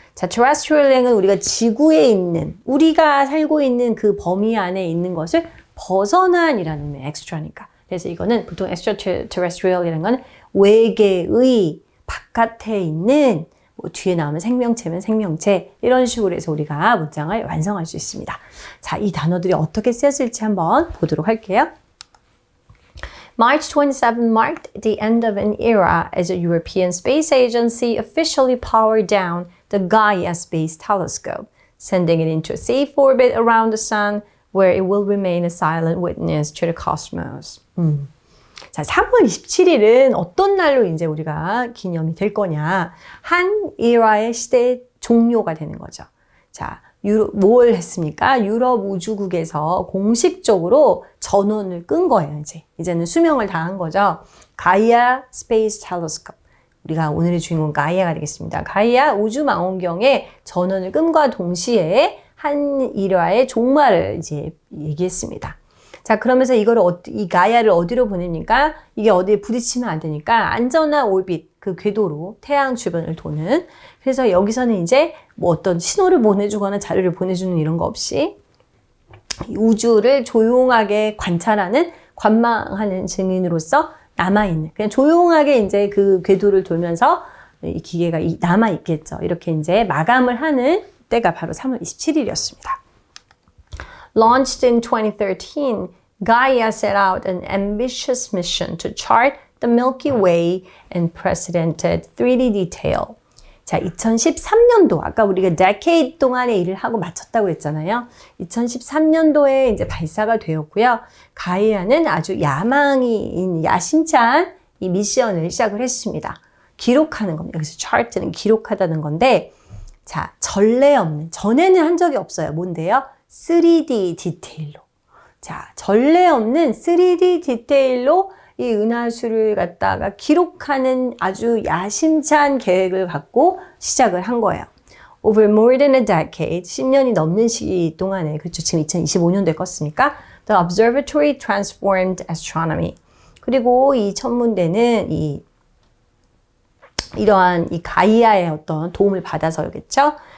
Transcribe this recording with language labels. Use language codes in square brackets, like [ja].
[ko] 자, terrestrial은 우리가 지구에 있는, 우리가 살고 있는 그 범위 안에 있는 것을 벗어난이라는 의미, extra니까. 그래서 이거는 보통 extraterrestrial이라는 건 외계의 바깥에 있는, 뭐 뒤에 나오면 생명체면 생명체, 이런 식으로 해서 우리가 문장을 완성할 수 있습니다. 자, 이 단어들이 어떻게 쓰였을지 한번 보도록 할게요. [en] March 27 marked the end of an era as the European Space Agency officially powered down the Gaia Space Telescope, sending it into a safe orbit around the Sun, where it will remain a silent witness to the cosmos. [ko] 자, 3월 27일은 어떤 날로 이제 우리가 기념이 될 거냐? 한 이라의 시대의 종료가 되는 거죠. 자, 뭘 했습니까? 유럽 우주국에서 공식적으로 전원을 끈 거예요, 이제. 이제는 수명을 다한 거죠. 가이아 스페이스 텔레스코프. 우리가 오늘의 주인공 가이아가 되겠습니다. 가이아 우주망원경의 전원을 끈과 동시에 한 일화의 종말을 이제 얘기했습니다. 자, 그러면서 이 가이아를 어디로 보냅니까? 이게 어디에 부딪히면 안 되니까 안전한 오rbit, 그 궤도로 태양 주변을 도는. 그래서 여기서는 이제 뭐 어떤 신호를 보내주거나 자료를 보내주는 이런 거 없이 우주를 조용하게 관찰하는, 관망하는 증인으로서 남아있는, 그냥 조용하게 이제 그 궤도를 돌면서 이 기계가 남아있겠죠. 이렇게 이제 마감을 하는 때가 바로 3월 27일이었습니다. [en] Launched in 2013, Gaia set out an ambitious mission to chart the Milky Way in precedented 3D detail. [ko] 자, 2013년도, 아까 우리가 decade 동안의 일을 하고 마쳤다고 했잖아요. 2013년도에 이제 발사가 되었고요. 가이아는 아주 야심찬 이 미션을 시작을 했습니다. 기록하는 겁니다. 여기서 chart는 기록하다는 건데, 자, 전례 없는, 전에는 한 적이 없어요. 뭔데요? 3D 디테일로. 자, 전례 없는 3D 디테일로 이 은하수를 갖다가 기록하는 아주 야심찬 계획을 갖고 시작을 한 거예요. [en] Over more than a decade, [ko] 10년이 넘는 시기 동안에, 그렇죠. 지금 2025년도에 껐으니까 [en] The Observatory Transformed Astronomy. [ko] 그리고 이 천문대는 이러한 이 가이아의 어떤 도움을 받아서겠죠.